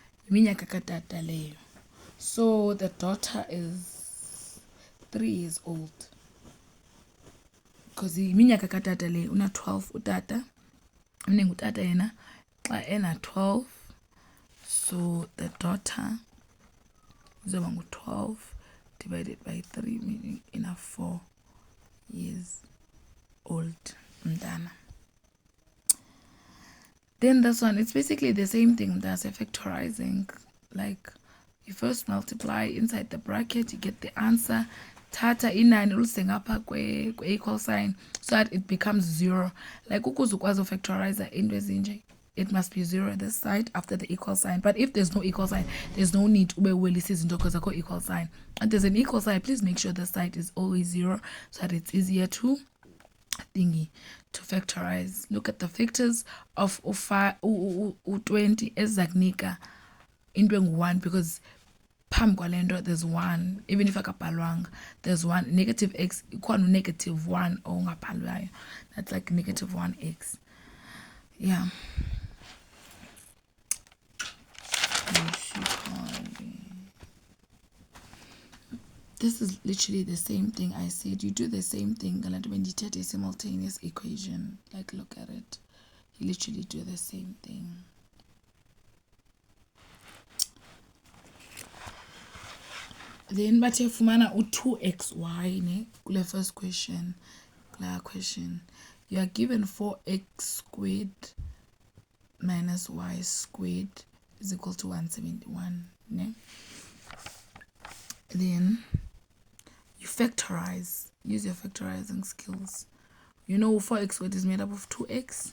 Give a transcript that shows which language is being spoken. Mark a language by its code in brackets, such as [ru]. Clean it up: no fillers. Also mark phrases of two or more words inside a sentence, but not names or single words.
[xh] iminyaka katata leyo. [en] So the daughter is 3 years old. [xh] Because iminyaka katata leyo una 12 utata. Meaning utata yena xa ena 12. [en] So the daughter [xh] izoba ngu-12 [en] divided by 3, meaning ina 4 years old mntana. Then this one, it's basically the same thing. There's a factorizing. Like you first multiply inside the bracket, you get the answer. [xh] Tata inani ulise ngapha kwe [en] equal sign so that it becomes 0. [xh] Like ukuze ukwazi factorize into ezinje, [en] it must be 0 at this side after the equal sign. But if there's no equal sign, there's no need [xh] ube welisa izinto [en] because akho equal sign. And there's an equal sign, please make sure the side is always 0 so that it's easier to factorize. Look at the factors of 20 [xh] ezakunika into engu-1 [en] because [xh] phambi kwale nto [en] there's 1. Even if akabhalwanga, there's 1. Negative x equal to negative 1 ongabhalwayo. That's like negative 1x. Yeah. This is literally the same thing I said. You do the same thing when you take a simultaneous equation. Like, look at it. You literally do the same thing. [xh] Then bathe fumana u2xy ne kule [en] first question. You are given 4x squared minus y squared is equal to 171. Ne? Then you factorize. Use your factorizing skills. You know 4x squared is made up of 2x.